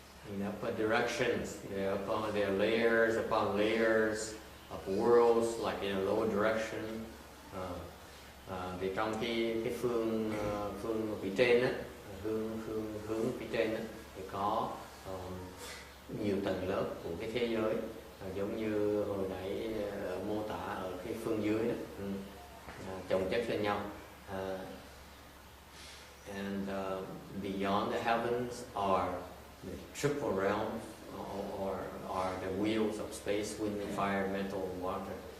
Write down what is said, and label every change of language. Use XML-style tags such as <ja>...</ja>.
<en>In upper directions, there are layers upon layers of worlds, like in a lower direction.</en> <vi>Thì trong cái phương phía trên á, hướng phía trên á, thì có nhiều tầng lớp của cái thế giới, giống như hồi nãy mô tả ở cái phương dưới đó, chồng chất lên nhau.</vi> <en>And beyond the heavens are the triple realms, or are the wheels of space, wind, fire, metal, water.</en>